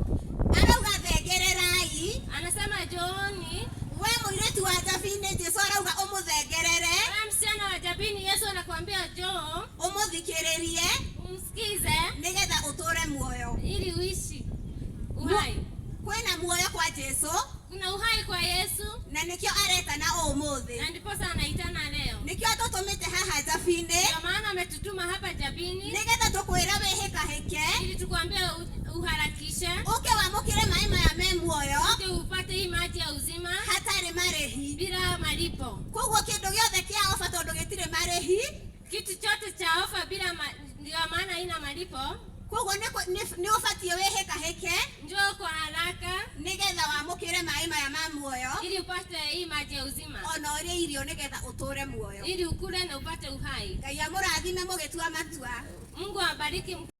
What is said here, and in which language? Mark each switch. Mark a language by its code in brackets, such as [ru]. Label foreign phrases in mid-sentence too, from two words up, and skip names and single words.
[ki] Arauga thengererai, [sw] Anasema Johni, [ki] we mũirĩtu wa Jabini, Jesu arauga ũmũthengerere, [sw] wewe msichana wa Jabini, Yesu anakuambia njoo [ki] ũmũthikĩrĩrie, [sw] umsikize, [ki] nĩgetha ũtũre muoyo. [sw] ili uishi uhai. [ki] Kwĩna muoyo kwa Jesu, [sw] Kuna uhai kwa Yesu, [ki] na nĩkĩo aretana ũmũthĩ, [sw] na ndipo sasa anaitana leo. [ki] nĩkĩo tũtũmĩte haha Jabini, [sw] Ndio maana ametutuma hapa Jabini, [ki] nĩgetha tũkwĩre wĩhĩkahĩke, [sw] ili tukwambie uharakishe, [ki] ũke wamũkĩre maĩ maya me muoyo [sw] ili upate hii maji ya uzima [ki] hatarĩ marĩhi. [sw] bila malipo. [ki] Koguo kĩndũ gĩothe kĩa ofa tondũ gĩtirĩ marĩhi, [sw] Kitu chote cha ofa bila ndio maana haina malipo. [ki] koguo nĩ ũbatiĩ wĩhĩkahĩke, [sw] Njoo kwa haraka [ki] nĩgetha wamũkĩre maĩ maya ma muoyo, [sw] ili upate hii maji ya uzima, [ki] ona ũrĩe irio nĩgetha ũtũre muoyo. [sw] ili ukule na upate uhai. [ki] Ngai amũrathime mũgĩtua matua. [sw] Mungu awabariki.